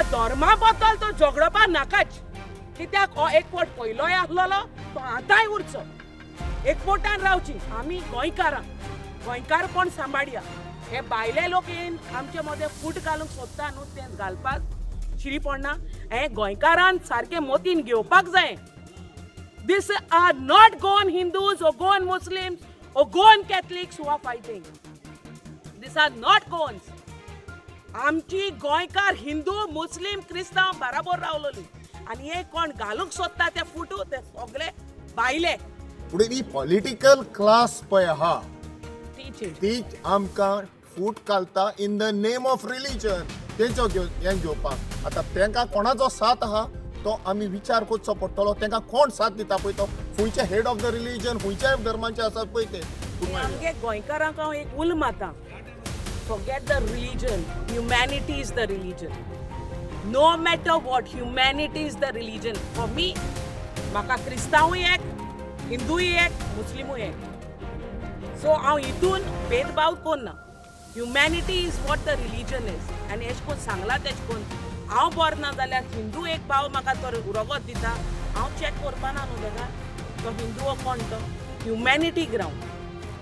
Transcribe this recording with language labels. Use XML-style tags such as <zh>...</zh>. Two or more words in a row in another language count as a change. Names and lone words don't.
<kok>धर्मा बद्दल तो झगडोवपा नाकाच कित्याक हो एकवट पयलोय आसलेलो तो आतांय उरचो एकवटान रावची. आमी गोंयकारपण सांबाळया. हे भायले लोक येवन आमचे मदें फूट घालूंक सोदता न्हू तें घालपाक शिरी पडना. हे गोंयकारान सारकें मोतीन घेवपाक जाय.</kok> <en>These are not Goan Hindus or Goan Muslims or Goan Catholics who are fighting. These are not Goans.</en> <kok>आमची गोंयकार हिंदू मुस्लिम क्रिस्तांव बराबर रावलोली आनी हे कोण घालूंक सोदता ते फुटू ते सगळे भायले. फुडें ही</kok> <en>political class</en> <kok>पळय आहा टीचर ती आमकां फूट घालता</kok> <en>in the name of religion</en> <kok>तेंचो हें घेवपाक. आतां तांकां कोणाचो साथ आहा तो आमी विचार करचो पडटलो. तांकां कोण साथ दिता पळय तो खंयचे</kok> <en>head of the religion</en> <kok>खंयच्याय धर्माचे आसात पळय ते. आमगे गोंयकारांक हांव एक उल माता</kok> <en>forget the religion. Humanity is the religion. No matter what, humanity is the religion. For me,</en> <kok>म्हाका क्रिस्तांवूय एक हिंदूय एक मुस्लिमूय एक. सो हांव हितून भेदभाव करना.</kok> <en>humanity is what the religion is</en> <kok>आनी एश कोन सांगला तेश कोन हांव बरो ना जाल्यार हिंदू एक भाव म्हाका तो उरोगत दिता हांव चॅक करपाना न्हू तेका तो हिंदू हो कोण तो</kok> <en>humanity ground.</en>